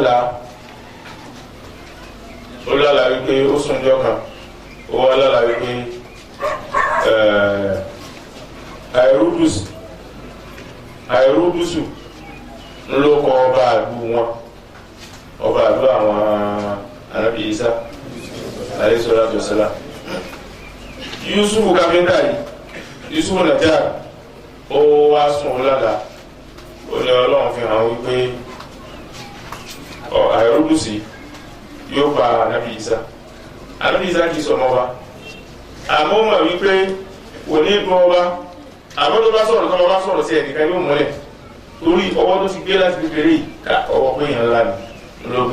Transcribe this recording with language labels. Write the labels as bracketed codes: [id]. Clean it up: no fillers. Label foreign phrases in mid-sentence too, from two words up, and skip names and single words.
[yo] lálàá wípé ó súnjọ́ kan ó wá lálàá wípé àìrúdùsù ló kọ ọba àlú wọn ọba àlú àwọn Ànábì Ìsá [ar] عليه الصلاة والسلام. [yo] Yusufu Carpenter yìí Yusufu Najjar ó wá sùn lálàá ó ní Ọlọ́run fi hàn wípé àìrúdùsì yóò pa Ànábì Ìsá. Ànábì Ìsá kì í sọmọ ọba àmọ́ ó mọ̀ wípé kò ní dùn ọba àmọ́ tó bá sọ̀rọ̀ tó bá sọ̀rọ̀ sí ẹnìkan yóò múlẹ̀ torí ọwọ́ tó ti gbé láti kékeré yìí ká ọwọ́ pé èèyàn ńlá ni lọ́gbé.